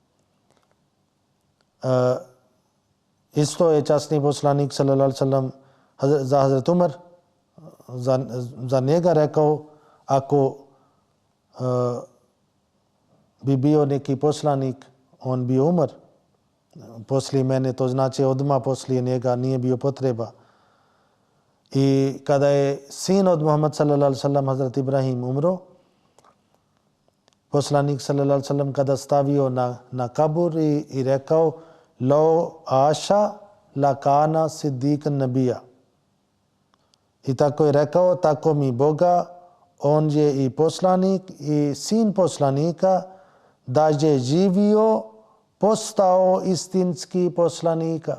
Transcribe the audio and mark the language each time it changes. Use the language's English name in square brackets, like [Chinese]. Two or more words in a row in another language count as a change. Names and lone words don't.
[Bosnian] Isto je časni poslanik [Arabic] صلى الله عليه وسلم [Bosnian] za Hazrat Umar za njega rekao, ako bi bio neki poslanik, on bi umar poslije mene, to znači odmah poslije njega nije bio potreba. I kada je sin od Muhammad [Arabic] صلى الله عليه وسلم, [Bosnian] Hazrat Ibrahim, umro, poslanik [Arabic] صلى الله عليه وسلم [Bosnian] kada stavio na kabur i rekao [Arabic] لو عاش لكان صديقا نبيا. [Bosnian] I tako je rekao, tako mi Boga, on je i poslanik i sin poslanika, da je živio, postao istinski poslanika.